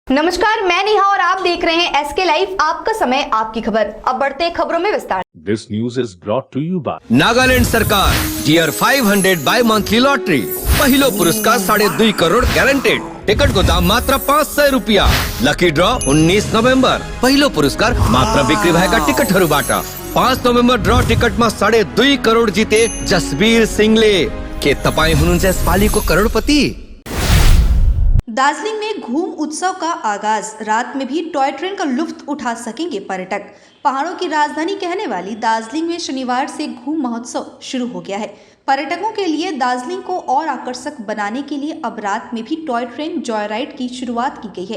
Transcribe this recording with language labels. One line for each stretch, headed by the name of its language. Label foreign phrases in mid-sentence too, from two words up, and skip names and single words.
Hindi: नमस्कार, मैं नेहा और आप देख रहे हैं एसके लाइव, आपका समय आपकी खबर। अब बढ़ते हैं खबरों में विस्तार।
English: This news is brought to you by
Nepali: नागालैंड सरकार टियर 500 बाय मंथली लॉटरी पहिलो पुरस्कार 2.5 करोड़ ग्यारंटेड टिकट को दाम मात्र 500 रुपया
English: lucky draw
Nepali: 19 नोभेम्बर पहिलो पुरस्कार मात्र बिक्री भएका टिकटहरूबाट 5 नोभेम्बर ड्रॉ टिकटमा 2.5 करोड़ जिते जसबीर सिंहले के तपाईं हुनुहुन्छ यसपालिको करोडपति।
Hindi: दार्जिलिंग में घूम उत्सव का आगाज, रात में भी
English: toy train
Hindi: का लुत्फ उठा सकेंगे पर्यटक। पहाड़ों की राजधानी कहने वाली दार्जिलिंग में शनिवार से घूम महोत्सव शुरू हो गया है। पर्यटकों के लिए दार्जिलिंग को और आकर्षक बनाने के लिए अब रात में भी
English: toy train joy ride
Hindi: की शुरुआत की गई है।